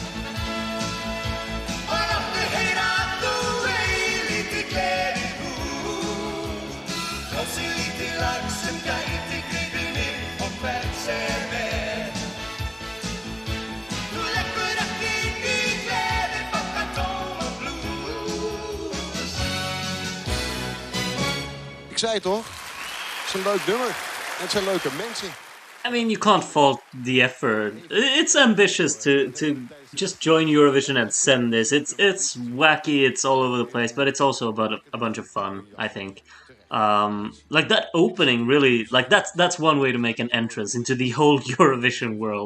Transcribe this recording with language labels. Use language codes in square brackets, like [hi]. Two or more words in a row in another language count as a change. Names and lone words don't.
[is] Og láttu heyra að þú eigir lítið gleðihús. Kósí lítið lag sem gæti gripið mig og hvern sem Þú leggur ekki inn í gleðibankan tóman blues. [nl] Ik zei het toch? Het is een leuk nummer. Het zijn leuke mensen. [en] I mean, you can't fault the effort. It's ambitious to just join Eurovision and send this. It's wacky. It's all over the place, but it's also about a bunch of fun. I think. Like that opening, really. Like that's one way to make an entrance into the whole Eurovision world.